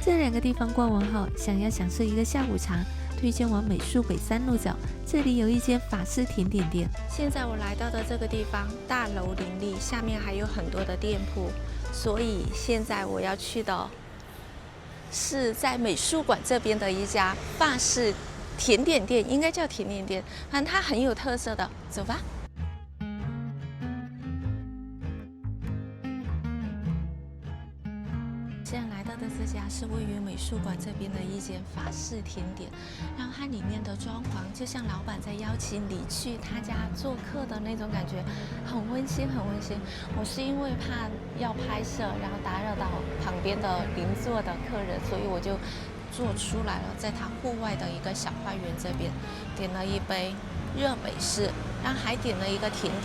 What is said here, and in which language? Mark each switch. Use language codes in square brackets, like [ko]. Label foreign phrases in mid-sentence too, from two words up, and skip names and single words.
[zh] 這兩個地方逛完後，想要享受一個下午茶，推薦往美術北3路走，這裡有一間法式甜點店。現在我來到的這個地方，大樓林立，下面還有很多的店鋪，所以現在我要去的是在美術館這邊的一家法式甜點店，應該叫甜點店，反正它很有特色的。走吧。现在来到的這家是位於美術館這邊的一間法式甜點，然後它裡面的裝潢就像老闆在邀請你去他家做客的那種感覺，很溫馨，很溫馨。我是因為怕要拍攝，然後打擾到旁邊的鄰座的客人，所以我就做出來了，在他戶外的一個小花園這邊，點了一杯熱美式，然後還點了一個甜點。